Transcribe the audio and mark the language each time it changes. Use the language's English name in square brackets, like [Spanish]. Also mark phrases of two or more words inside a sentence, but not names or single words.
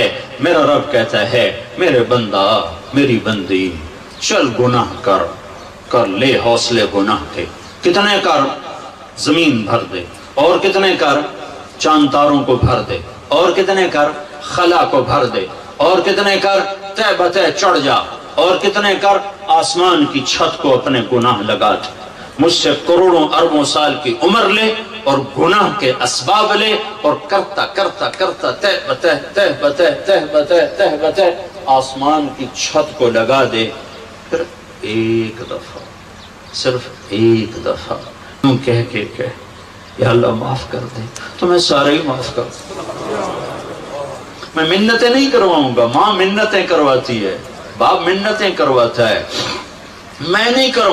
[Urdu] میرا رب کہتا ہے میرے بندہ، میری بندی، چل گناہ کر لے حوصلے گناہ کے، کتنے کر، زمین بھر دے، اور کتنے کر، چاند تاروں کو بھر دے، اور کتنے کر، خلا کو بھر دے، اور کتنے کر، تہ بتہ چڑھ جا، اور کتنے کر، آسمان کی چھت کو اپنے گناہ لگا دے۔ مجھ سے کروڑوں اربوں سال کی عمر لے اور گناہ کے اسباب لے، اور کرتا کرتا کرتا تہ بتہ تہ بتہ تہ بتہ تہ بتہ آسمان کی چھت کو لگا دے۔ پھر ایک دفعہ، صرف ایک دفعہ کہہ کے یا اللہ معاف کر دے، تو میں سارے ہی معاف کر دوں۔ میں منتیں نہیں کرواؤں گا، ماں منتیں کرواتی ہے، باپ منتیں کرواتا ہے، میں نہیں کروں۔